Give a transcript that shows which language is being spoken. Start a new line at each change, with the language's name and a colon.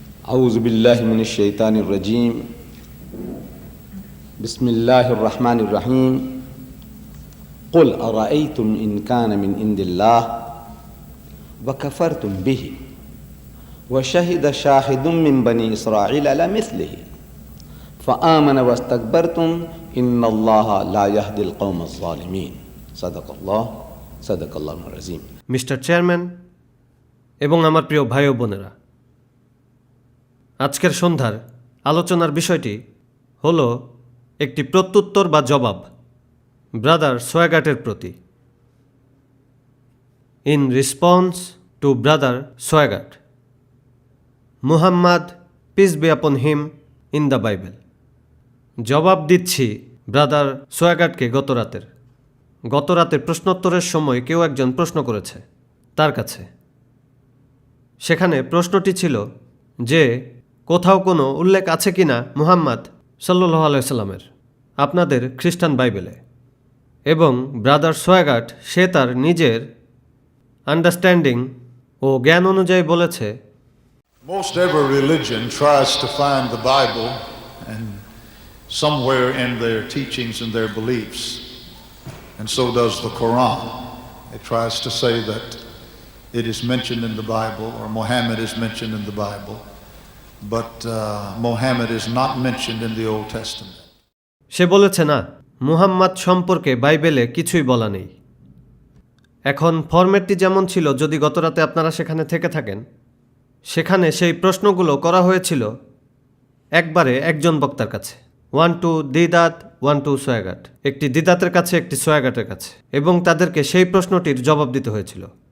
Arabic: أعوذ بالله من الشيطان الرجيم بسم الله الرحمن الرحيم قل أرأيتم إن كان من عند الله وكفرتم به وشهد شاهد من بني إسرائيل على مثله فآمن واستكبرتم إن الله لا يهدي القوم الظالمين صدق الله العظيم।
Bangla: Mister chairman এবং আমার প্রিয় ভাই ও বোনেরা, আজকের সন্ধ্যার আলোচনার বিষয়টি হলো একটি প্রত্যুত্তর বা জবাব ব্রাদার সোয়াগাটের প্রতি।
English: In response to brother Swaggart, Muhammad peace be upon him in the Bible.
Bangla: জবাব দিচ্ছি ব্রাদার সোয়াগাটকে। গত রাতের প্রশ্নোত্তরের সময় কেউ একজন প্রশ্ন করেছে তার কাছে। সেখানে প্রশ্নটি ছিল যে কোথাও কোনো উল্লেখ আছে কি না মুহাম্মদ সাল্লাল্লাহু আলাইহি সাল্লামের আপনাদের খ্রিস্টান বাইবেলে। এবং ব্রাদার সোয়াগাট সে তার নিজের আন্ডারস্ট্যান্ডিং ও জ্ঞান অনুযায়ী বলেছে,
English: Most every religion tries to find the Bible and somewhere in their teachings and their beliefs, and so does the Quran. It tries to say that it is mentioned in the Bible or Muhammad is mentioned in the Bible, but Muhammad is not mentioned in the Old Testament.
Bangla: সে বলেছে না, মুহাম্মদ সম্পর্কে বাইবেলে কিছুই বলা নেই। এখন ফরম্যাটটি যেমন ছিল, যদি গতরাতে আপনারা সেখানে থেকে থাকেন, সেখানে সেই প্রশ্নগুলো করা হয়েছিল একবারে একজন বক্তার কাছে,
English: 1 to Deedat 1 to Swaggart,
Bangla: একটি দিদাতের কাছে একটি সোয়াগাটের কাছে, এবং তাদেরকে সেই প্রশ্নটির জবাব দিতে হয়েছিল।